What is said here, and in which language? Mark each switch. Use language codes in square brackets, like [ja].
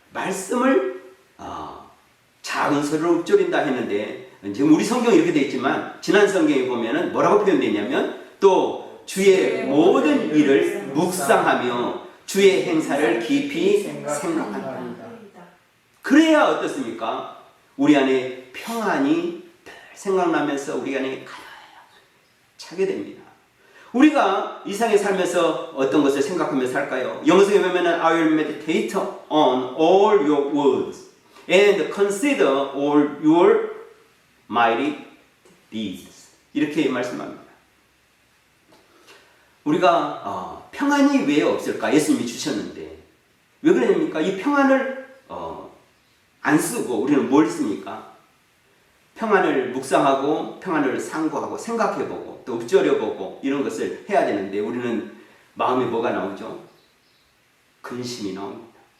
[ko] 말씀을 작은 소리로 읊조린다 했는데 지금 우리 성경이 이렇게 되어 있지만 지난 성경에 보면은 뭐라고 표현되어 있냐면 또 주의 모든 일을 묵상하며 주의 행사를 깊이 생각한다. 그래야 어떻습니까? 우리 안에 평안이 생각나면서 우리 안에 차게 됩니다. 우리가 이 세상에 살면서 어떤 것을 생각하며 살까요? 영어성에 보면은 [en] I will meditate on all your words and consider all your mighty deeds. [ko] 이렇게 말씀합니다. 우리가 평안이 왜 없을까? 예수님이 주셨는데 왜 그러십니까? 이 평안을 안 쓰고 우리는 뭘 씁니까? 평안을 묵상하고 평안을 상고하고 생각해보고 또 읊조려보고 이런 것을 해야 되는데 우리는 마음에 뭐가 나오죠? 근심이 나옵니다.